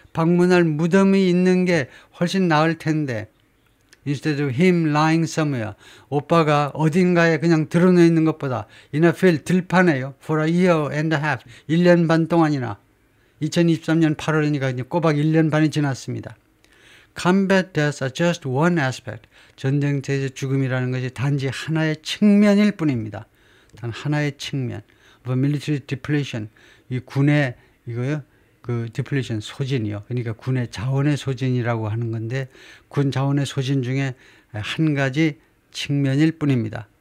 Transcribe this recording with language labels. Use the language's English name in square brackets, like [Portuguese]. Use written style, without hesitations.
[Korean] 방문할 무덤이 있는 게 훨씬 나을 텐데 [English] Instead of him lying somewhere. [Korean] 오빠가 어딘가에 그냥 드러나 있는 것보다 [English] in a field [Korean] 들판에요. [English] For a year and a half. [Korean] 1년 반 동안이나. 2023년 8월이니까 이제 꼬박 1년 반이 지났습니다. [English] Combat deaths are just one aspect. [Korean] 전쟁터에서 죽음이라는 것이 단지 하나의 측면일 뿐입니다. 단 하나의 측면. [English] Of military depletion. [Korean] 이 군의 이거요. 그 디플레이션 소진이요. 그러니까 군의 자원의 소진이라고 하는 건데 군 자원의 소진 중에 한 가지 측면일 뿐입니다.